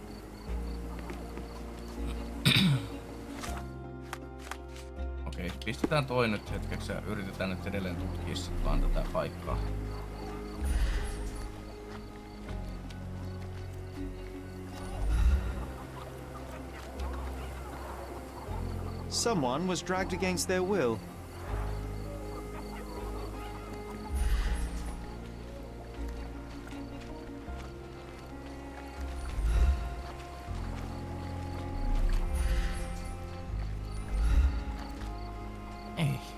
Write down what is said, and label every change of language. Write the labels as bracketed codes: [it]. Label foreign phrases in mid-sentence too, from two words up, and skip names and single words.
[fi] Okei, pistetään toi nyt hetkeksi ja yritetään nyt edelleen tutkia sit vaan tätä paikkaa. [en] Someone was dragged against their will. [fi] Ei.